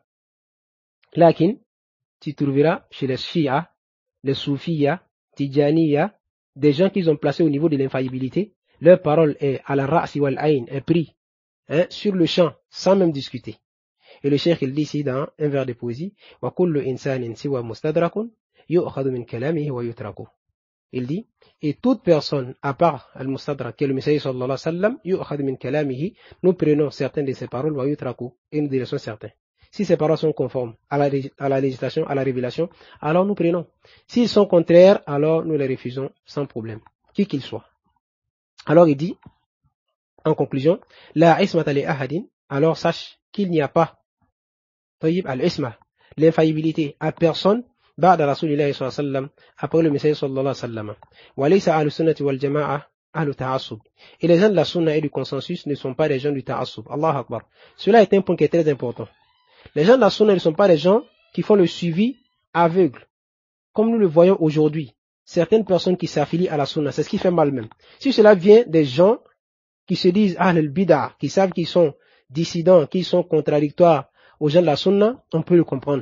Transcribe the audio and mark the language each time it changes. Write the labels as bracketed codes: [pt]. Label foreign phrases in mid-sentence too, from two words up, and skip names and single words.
[fr] Lakin, tu trouveras chez les Shia, les Soufiyya, Tijaniya, des gens qu'ils ont placés au niveau de l'infaillibilité. Leur parole est à la [ar] رأسي والعين, [fr] est pris sur le champ, sans même discuter. Et le cheikh il dit ici dans un vers de poésie, [ar] وكل إنسان سوى مستدرك يؤخذ من كلامه ويترك. [fr] Il dit, et toute personne à part al-mustadrak, qui est le messager [ar] صلى الله عليه وسلم, يؤخذ من كلامه, [fr] nous prenons certaines de ses paroles [ar] ويترك, [fr] et nous délaissons certains. Si ces paroles sont conformes à la législation, à la révélation, alors nous prenons. S'ils sont contraires, alors nous les refusons sans problème, qui qu'ils soient. Alors il dit, en conclusion, [ar] لا عصمة لأحد, [fr] alors sache qu'il n'y a pas, [ar] طيب العصمة, [fr] l'infaillibilité à personne, [ar] بعد رسول الله صلى الله عليه وسلم, [fr] après le messager [ar] صلى الله عليه وسلم. وليس أهل السنة والجماعة أهل تعصب. [fr] Et les gens de la sunna et du consensus ne sont pas des gens du ta'assub. [ar] الله أكبر. [fr] Cela est un point qui est très important. Les gens de la sunna ne sont pas des gens qui font le suivi aveugle, comme nous le voyons aujourd'hui, certaines personnes qui s'affilient à la sunna, c'est ce qui fait mal même. Si cela vient des gens qui se disent [ar] أهل البدعة, [fr] qui savent qu'ils sont dissidents, qu'ils sont contradictoires aux gens de la sunna, on peut le comprendre.